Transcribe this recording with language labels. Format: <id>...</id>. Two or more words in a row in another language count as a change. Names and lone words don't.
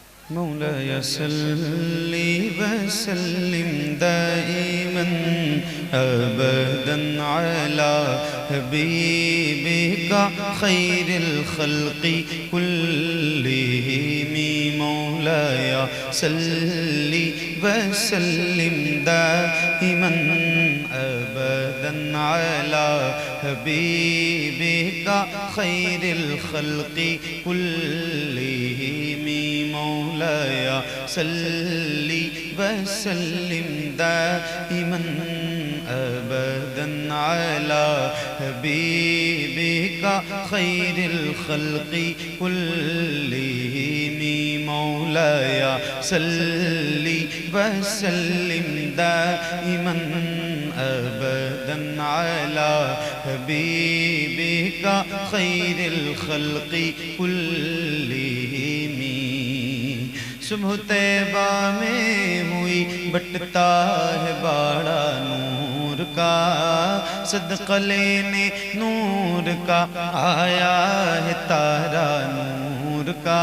<ar>مولاي صل وسلم دائما أبدا على حبيبك خير الخلق كلهم. مولاي صل وسلم دائما أبدا على حبيبك خير الخلق كلهم. مولاي صل وسلم دائما أبدا على حبيبك خير الخلق كلهم. مولاي صل وسلم دائما أبدا على حبيبك خير الخلق كلهم.</ar> <ur>صبح طیبہ میں ہوئی بٹتا ہے باڑا نور کا، صدقہ لینے نور کا آیا ہے تارا نور کا.</ur>